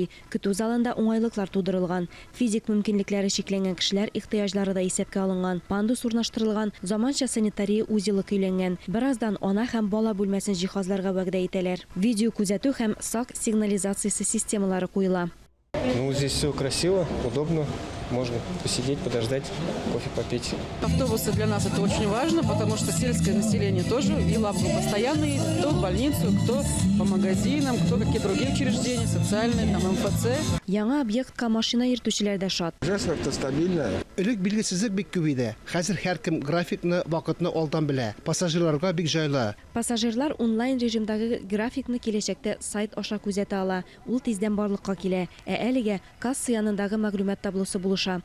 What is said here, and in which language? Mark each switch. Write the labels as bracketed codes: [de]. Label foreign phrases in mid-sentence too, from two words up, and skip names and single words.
[tt] Көтү залында уңайлыклар тудырылган. Физик мөмкинлекләре чикләнгән кешеләр ихтыяҗлары да исәпкә алынган. Пандус урнаштырылган, заманча санитария узелы көйләнгән. Бераздан ана һәм бала бүлмәсен җиһазларга вәгъдә итәләр. Видео күзәтү һәм сак сигнализациясе системалары куела. [ru] Ну, здесь все красиво, удобно. Можно посидеть, подождать, кофе попить. Автобусы для нас это очень важно, потому что сельское население тоже и Лабуга постоянный, кто в больницу, кто по магазинам, кто какие другие учреждения, социальные, там МФЦ. [tt] Яңа объектка машина йөртүчеләр дә шат. [ru] Ужасно автостабильная. [tt] Элек билгесезлек бик күп иде. Хәзер һәркем графикны, вакытны алдан белә. Пассажирларга бик җайлы. Пассажирлар онлайн режимдагы графикны киләчәктә сайт аша күзәтә ала. Ул тиздән барлыкка килә. Әлегә касса янындагы мәгълүмат таблосы булыша.